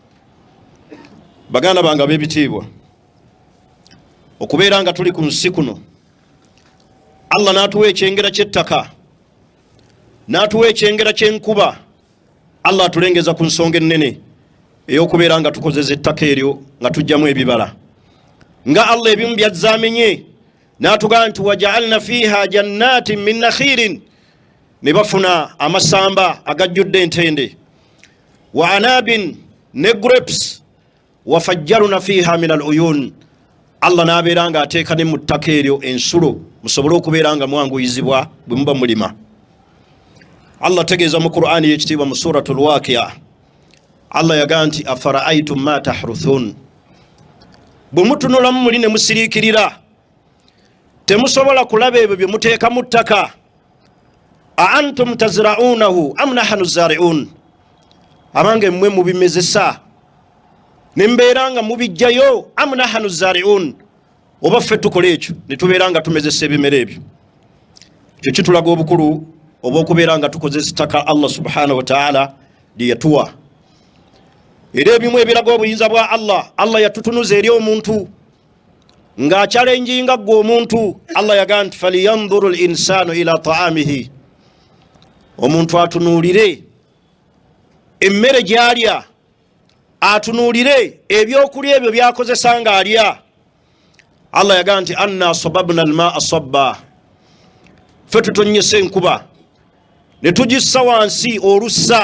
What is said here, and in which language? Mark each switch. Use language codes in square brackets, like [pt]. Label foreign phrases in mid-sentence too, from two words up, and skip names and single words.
[lg] Baganda bange ab'ebitiibwa, okubeera nga tuli ku nsi kuno Allah n'atuwa ekyengera ky'ettaka n'atuwa ekyengera ky'enkuba, Allah atulengeza ku nsonga ennene ey'okubeera nga tukozeza ettaka eryo nga tujjamu ebibala nga Allah ebimu byazzamenye n'atugaa nti [ar] وجعلنا فيها جنات من نخيل, [lg] ne bafuna amasamba agajjudde entende, [ar] وأعناب, [lg] ne grapes, [ar] وفجرنا فيها من العيون, [lg] Allah n'abeera nga ateeka ne mu ttaka eryo ensulo musobole okubeera nga mwanguyizibwa bwe muba mulima. Allah tegeeza mu Qur'ani y'ekitiibwa mu suratul Waqi'a Allah yagaa nti [ar] أفرأيتم ما تحرثون, [lg] bwe mutunulamu muli ne musiriikirira temusobola kulaba ebyo bye muteeka mu ttaka, [ar] أأنتم تزرعونه أم نحن الزارعون, [lg] abange mmwe mubimezesa ne mbeera nga mubijjayo, [ar] أم نحن الزارعون, [lg] oba ffe tukola ekyo ne tubeera nga tumezesa ebimera ebyo. Ekyo kitulaga obukulu obw'okubeera nga tukozesa ettaka Allah [ar] سبحانه وتعالى [lg] lye yatuwa. Era ebimu ebiraga obuyinza bwa Allah, Allah yatutunuza eri omuntu ng'akyalenjinga ggwe omuntu. Allah yagaa nti [ar] فلينظر الإنسان إلى طعامه, [lg] omuntu atunuulire emmere gy'alya, atunuulire ebyokulya ebyo byakozesa ng'alya. Allah yagaa nti [ar] أنا صببنا الماء صبا, [lg] ffe tutonnyesa enkuba ne tugissa wansi olussa.